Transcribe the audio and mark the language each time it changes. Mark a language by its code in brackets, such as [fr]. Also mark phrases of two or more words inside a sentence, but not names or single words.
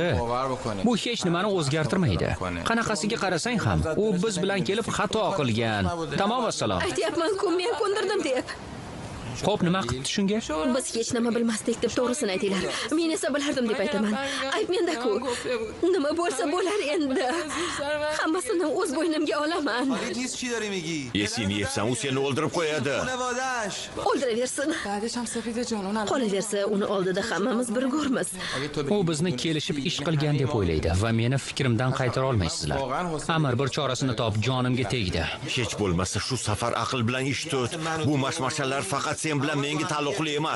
[uz] Bu hech nimani o'zgartirmaydi. Qanaqasiga qarasang ham, u biz bilan kelib xato qilgan. Tamom assalom. Aytyapman-ku, men ko'ndirdim deb. Xo'p, nima qildi shunga? Biz hech nima bilmasdik deb to'g'risini aytinglar. Men esa bilardim deb aytaman. Ayb menda-ku. Nima bo'lsa bo'lar endi. Hammasini o'z bo'ynimga olaman. [fa] نیست چی داری میگی؟ [uz] Esingni yebsan, u seni o'ldirib qo'yadi. [fa] خانواده‌اش. [uz] O'ldiraversin. Qolaversa, uni oldida hammamiz birgormiz. U bizni kelishib ish qilgan deb o'ylaydi va meni fikrimdan qaytara olmaysizlar. Amir bir chorasini top, jonimga tegdi. Hech bo'lmasa shu safar aql bilan ish tut. Bu mashmashalar faqat sen bilan menga taalluqli emas.